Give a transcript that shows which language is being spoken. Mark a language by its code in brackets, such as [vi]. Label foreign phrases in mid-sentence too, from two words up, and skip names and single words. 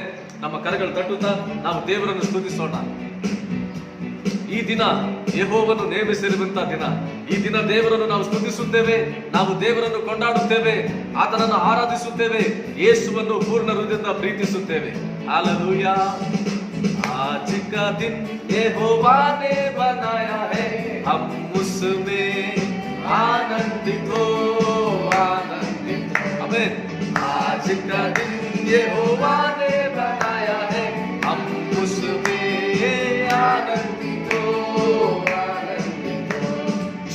[kn] ನಮ್ಮ ಕರಗಳು ತಟ್ಟುತ್ತಾ ನಾವು ದೇವರನ್ನು ಸ್ತುತಿಸೋಣ. ಈ ದಿನ ಯೆಹೋವನು ನೇಮಿಸಿರುವಂತಹ ದಿನ. ಈ ದಿನ ದೇವರನ್ನು ನಾವು ಸ್ತುತಿಸುತ್ತೇವೆ, ನಾವು ದೇವರನ್ನು ಕೊಂಡಾಡುತ್ತೇವೆ, ಆತನನ್ನು ಆರಾಧಿಸುತ್ತೇವೆ, ಯೇಸುವನ್ನು ಪೂರ್ಣ ಹೃದಯದಿಂದ ಪ್ರೀತಿಸುತ್ತೇವೆ. ಹಲ್ಲೆಲೂಯಾ. [hi] आज का दिन यहोवा ने बनाया है, हम उसमें आनंदित हो, आनंदित हो। आमीन। आज का दिन यहोवा ने बनाया है, हम उसमें आनंदित हो, आनंदित हो।